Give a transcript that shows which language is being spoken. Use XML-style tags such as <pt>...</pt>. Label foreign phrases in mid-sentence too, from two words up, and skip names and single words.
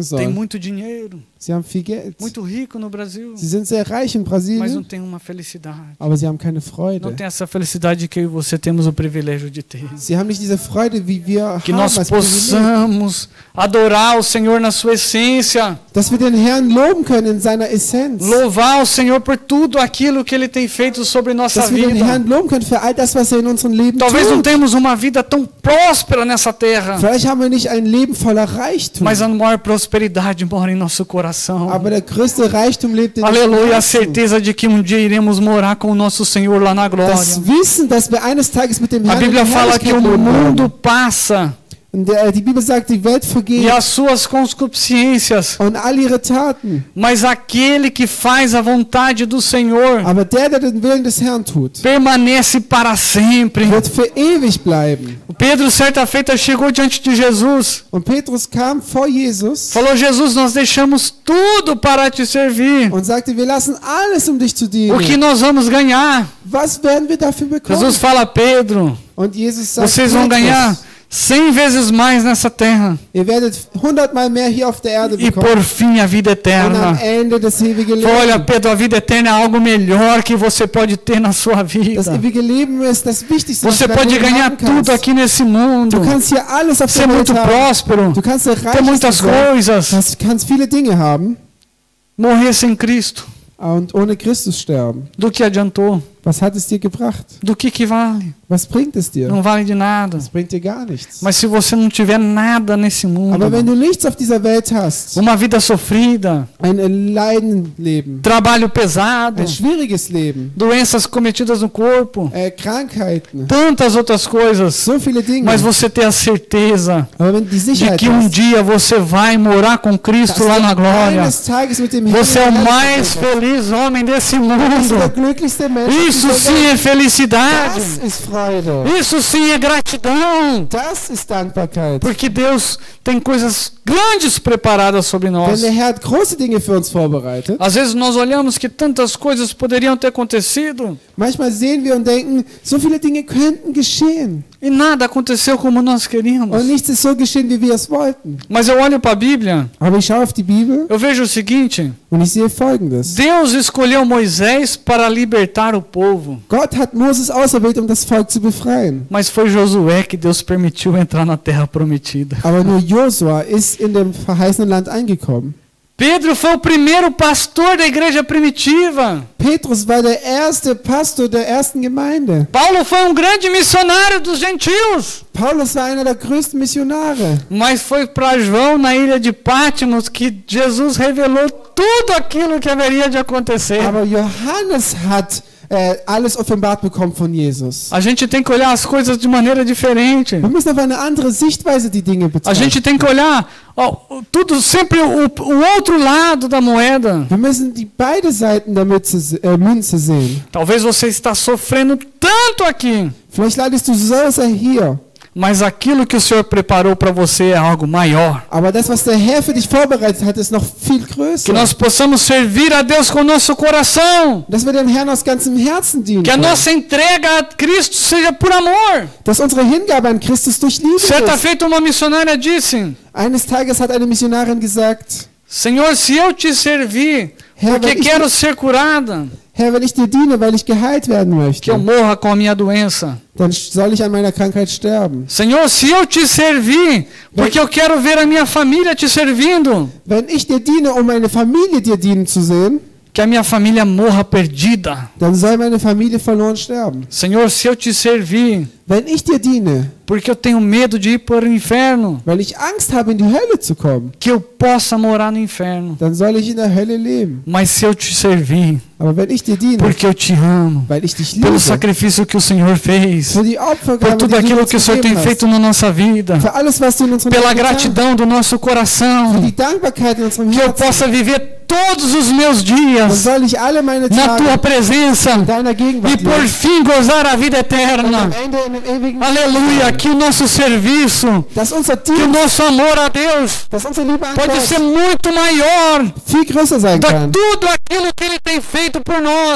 <pt>Tem</pt> <de>soll.</de> <pt>muito dinheiro,</pt> <de>Sie haben viel Geld.</de> <pt>muito rico no Brasil,</pt> <de>Sie sind sehr reich in</de> <pt>mas não</pt> <de>Brasilien,</de> <pt>tem uma felicidade.</pt> <de>aber sie haben keine</de> <pt>Não</pt> <de>Freude.</de> <pt>tem essa felicidade que eu e você temos o privilégio de ter.</pt> <de>Sie haben nicht diese Freude, wie wir</de> <pt>Que</pt> <de>haben</de> <pt>nós</pt> <de>als Privileg.</de> <pt>possamos adorar o Senhor na sua essência,</pt> <de>Dass wir den Herrn loben können in seiner Essenz.</de> <pt>louvar o Senhor por tudo aquilo que Ele tem feito sobre nossa</pt> <de>Dass wir den</de> <pt>vida.</pt> <de>Herrn loben können für all das, was er in unserem Leben</de> <pt>Talvez não</pt> <de>tut.</de> <pt>temos uma vida tão próspera nessa terra,</pt> <de>Vielleicht haben wir nicht ein Leben voller Reichtum,</de> <pt>mas a maior prosperidade mora em nosso coração.</pt> <de>aber der größte Reichtum lebt in</de> <pt>Aleluia, a</pt> <de>unserem Herzen.</de> <pt>certeza de que um dia iremos morar com o nosso Senhor lá na glória.</pt> <de>Das Wissen, dass wir eines Tages mit dem</de> <pt>A</pt> <de>Herrn in</de> <pt>Bíblia</pt> <de>der</de> <pt>fala que o</pt> <de>Herrlichkeit leben</de> <pt>mundo</pt> <de>werden.</de> <pt>passa,</pt> <de>Und die Bibel sagt, die Welt</de> <pt>e</pt> <de>vergeht</de> <pt>as suas concupiscências,</pt> <de>und all ihre Taten.</de> <pt>mas aquele que faz a vontade do Senhor</pt> <de>Aber der den Willen des Herrn tut,</de> <pt>permanece para sempre.</pt> <de>wird für ewig bleiben.</de> <pt>O Pedro, certa feita, chegou diante de Jesus,</pt> <de>Und Petrus kam vor Jesus</de> <pt>falou: Jesus, nós deixamos tudo para te servir.</pt> <de>und sagte, wir lassen alles, dich zu</de> <pt>O que</pt> <de>dienen.</de> <pt>nós vamos ganhar?</pt> <de>Was werden wir dafür bekommen?</de> <pt>Jesus fala: Pedro,</pt> <de>Und Jesus sagt,</de> <pt>vocês vão ganhar 100 vezes mais nessa terra.</pt> <de>ihr werdet 100-mal mehr hier auf der Erde</de> <pt>E</pt> <de>bekommen.</de> <pt>por fim a vida</pt> <de>Und am</de> <pt>eterna.</pt> <de>Ende das ewige</de> <pt>Olha,</pt> <de>Leben.</de> <pt>Pedro, a vida eterna é algo melhor que você pode ter na sua vida.</pt> <de>Das ewige Leben ist das Wichtigste, was</de> <pt>Você</pt> <de>du</de> <pt>pode</pt> <de>dein Leben</de> <pt>ganhar</pt> <de>haben kannst.</de> <pt>tudo aqui nesse mundo.</pt> <de>Du kannst hier alles auf</de> <pt>Ser</pt> <de>der Welt</de> <pt>muito</pt> <de>haben.</de> <pt>próspero.</pt> <de>Du kannst</de> <pt>Ter</pt> <de>reich</de> <pt>muitas</pt> <de>sein.</de> <pt>coisas.</pt> <de>Du kannst viele Dinge haben</de> <pt>Morrer sem Cristo.</pt> <de>und ohne Christus sterben.</de> <pt>Do que adiantou?</pt> <de>Was hat es dir gebracht?</de> <pt>Do que vale?</pt> <de>Was bringt es dir?</de> <pt>Não vale de nada.</pt> <de>Das bringt dir gar nichts.</de> <pt>Mas se você não tiver nada nesse mundo,</pt> <de>Aber wenn du nichts auf dieser Welt hast,</de> <pt>uma vida sofrida,</pt> <de>ein Leidenleben,</de> <pt>trabalho pesado,</pt> <de>ein schwieriges Leben,</de> <pt>doenças cometidas no corpo,</pt> <de>Krankheiten,</de> <pt>tantas outras coisas,</pt> <de>so viele Dinge.</de> <pt>mas você ter a certeza</pt> <de>Aber wenn du die</de> <pt>de</pt> <de>Sicherheit</de> <pt>que</pt> <de>hast,</de> <pt>dia você vai morar com Cristo lá na glória,</pt> <de>eines Tages mit dem Himmel</de> <pt>você é o mais</pt> <de>bist</de> <pt>feliz homem desse</pt> <de>du der</de> <pt>mundo.</pt> <de>glücklichste Mensch. auf</de> <pt>Isso</pt> <de>dieser</de> <pt>sim</pt> <de>Welt.</de> <pt>é felicidade.</pt> <de>Das ist Freude.</de> <pt>Isso sim é gratidão.</pt> <de>Das ist Dankbarkeit.</de> <pt>Porque Deus tem coisas grandes preparadas sobre</pt> <de>Denn</de> <pt>nós.</pt> <de>der Herr hat große Dinge für uns vorbereitet.</de> <pt>Às vezes nós olhamos que tantas coisas poderiam ter acontecido</pt> <de>Manchmal sehen wir und denken, so viele Dinge könnten geschehen.</de> <pt>e nada aconteceu como nós queríamos.</pt> <de>Und nichts ist so geschehen, wie wir es wollten.</de> <pt>Mas eu olho para a Bíblia,</pt> <de>Aber ich schaue auf die Bibel</de> <pt>eu vejo o seguinte:</pt> <de>und ich sehe Folgendes.</de> <pt>Deus escolheu Moisés para libertar o povo,</pt> <de>Gott hat Moses auserwählt, das Volk zu befreien.</de> <pt>mas foi Josué que Deus permitiu entrar na terra prometida.</pt> <de>Aber nur Josua ist in dem verheißenen Land eingekommen.</de> <pt>Pedro foi o primeiro pastor da igreja primitiva.</pt> <de>Petrus war der erste Pastor der ersten Gemeinde.</de> <pt>Paulo foi um grande missionário dos gentios.</pt> <de>Paulus war einer der größten Missionare.</de> <pt>Mas foi para João na ilha de Patmos que Jesus revelou tudo aquilo que haveria de acontecer.</pt> <de>Aber Johannes hat alles offenbart bekommen von Jesus.</de> <pt>A gente tem que olhar as coisas de maneira diferente.</pt> <de>Wir müssen auf eine andere Sichtweise die Dinge</de> <pt>A</pt> <de>betrachten.</de> <pt>gente tem que olhar tudo sempre o outro lado da moeda.</pt> <de>Wir müssen die beide Seiten der Münze sehen.</de> <pt>Talvez você está sofrendo tanto aqui,</pt> <de>Vielleicht leidest du so sehr hier.</de> <pt>mas aquilo que o Senhor preparou para você é algo maior.</pt> <de>Aber das, was der Herr für dich vorbereitet hat, ist noch viel</de> <pt>Que</pt> <de>größer.</de> <pt>nós possamos servir a Deus com o nosso coração.</pt> <de>Dass wir dem Herrn aus ganzem Herzen dienen</de> <pt>Que a</pt> <de>können.</de> <pt>nossa entrega a Cristo seja por amor.</pt> <de>Dass unsere Hingabe an Christus durch Liebe</de> <pt>Certa</pt> <de>ist.</de> <pt>feita uma missionária disse:</pt> <de>Eines Tages hat eine Missionarin gesagt,</de> <pt>Senhor, se eu te servir,</pt> <de>Herr,</de> <pt>porque</pt> <de>wenn ich,</de> <pt>quero ser curada,</pt> <de>Herr, wenn ich dir diene, weil ich geheilt werden</de> <pt>que eu</pt> <de>möchte,</de> <pt>morra com a minha doença.</pt> <de>dann soll ich an meiner Krankheit sterben.</de> <pt>Senhor, se eu te servir, porque eu quero ver a minha família te servindo,</pt> <de>Wenn ich dir diene, um meine Familie dir dienen zu sehen,</de> <pt>que a minha família morra perdida.</pt> <de>dann soll meine Familie verloren sterben.</de> <pt>Senhor, se eu te servir,</pt> <de>Wenn ich dir diene,</de> <pt>porque eu tenho medo de ir para o inferno,</pt> <de>weil ich Angst habe, in die Hölle zu kommen,</de> <pt>que eu possa morar no inferno.</pt> <de>dann soll ich in der Hölle leben.</de> <pt>Mas se eu te servir,</pt> <de>Aber wenn ich dir diene,</de> <pt>porque eu te amo,</pt> <de>weil ich dich</de> <pt>pelo</pt> <de>liebe,</de> <pt>sacrifício que o Senhor fez,</pt> <de>für die</de> <pt>por</pt> <de>Opfergabe,</de> <pt>tudo</pt> <de>die du</de> <pt>aquilo</pt> <de>uns</de> <pt>que o Senhor tem</pt> <de>gegeben</de> <pt>feito</pt> <de>hast,</de> <pt>na nossa vida,</pt> <de>für alles, was du in unserem</de> <pt>pela</pt> <de>Leben getan</de> <pt>gratidão do nosso</pt> <de>hast, für</de> <pt>coração,</pt> <de>die Dankbarkeit in unserem</de> <pt>que eu</pt> <de>Herzen,</de> <pt>possa viver todos os meus</pt> <de>dann</de> <pt>dias</pt> <de>soll ich alle meine</de> <pt>na tua</pt> <de>Tage</de> <pt>presença</pt> <de>in deiner</de> <pt>e</pt> <de>Gegenwart</de> <pt>por</pt> <de>leben.</de> <pt>fim gozar a vida</pt> <de>Und am</de> <pt>eterna.</pt> <de>Ende in dem ewigen</de> <pt>Aleluia, que o nosso serviço,</pt> <de>dass unser</de> <pt>que o</pt> <de>Dienst,</de> <pt>nosso amor a Deus</pt> <de>dass unsere Liebe an</de> <pt>pode ser</pt> <de>Gott</de> <pt>muito maior</pt> <de>viel größer sein</de> <pt>do</pt> <de>kann.</de> <pt>que tudo aquilo que Ele tem feito por nós.</pt>